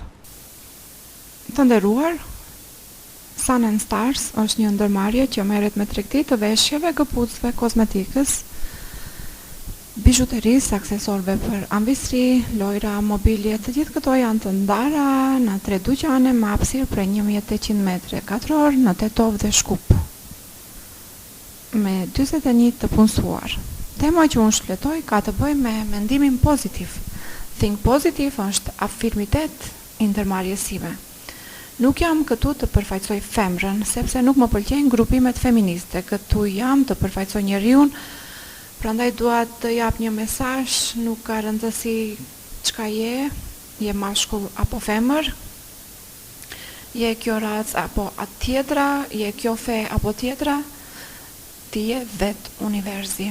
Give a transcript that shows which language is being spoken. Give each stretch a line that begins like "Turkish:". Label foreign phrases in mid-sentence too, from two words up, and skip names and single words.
Albanian: Të nderuar, Sun and Stars është një ndërmarrje që merret me tregti të veshjeve, këpucëve, kozmetikës, bijuterisë, aksesorëve për ambistri, lojra, mobilje, të gjithë këto janë të ndara në 3 dyqane me hapësirë prej 1800 metre katror në Tetov dhe Shkup, me 41 të punësuar. Tema që unë shfletoj ka të bëjë me mendimin pozitiv.
English: Think positive
Albanian: është afirmitet I ndërmarrjes sime. Nuk jam këtu të përfaqësoj femrën, sepse nuk më pëlqejnë grupimet feministe. Këtu jam të përfaqësoj njeriun. Prandaj dua të jap një mesazh, nuk ka rëndësi çka je mashkull apo femër, je kjo racë apo atë tjetra, je kjo fe apo tjetra, ti je vet universi.